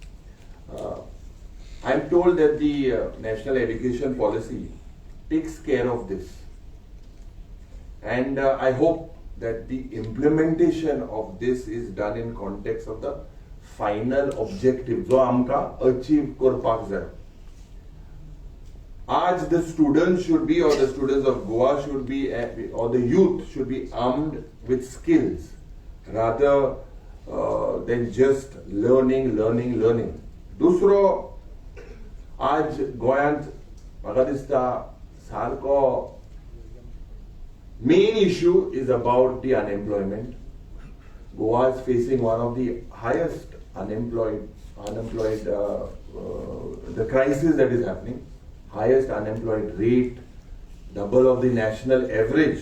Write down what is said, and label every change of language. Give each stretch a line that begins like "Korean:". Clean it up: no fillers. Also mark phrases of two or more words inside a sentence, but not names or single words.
English: I'm told that the National Education Policy takes care of this. And I hope that the implementation of this is done in context of the final objective,
Konkani: जो आमका achieve करपाक जाय.
English: आज the students should be, or the students of Goa should be, or the youth should be armed with skills rather than just learning.
Konkani: दुसरो, आज गोंयांत म्हाका दिसता सारको
English: main issue is about the unemployment. Goa is facing one of the highest unemployed, the crisis that is happening, highest unemployed rate, double of the national average.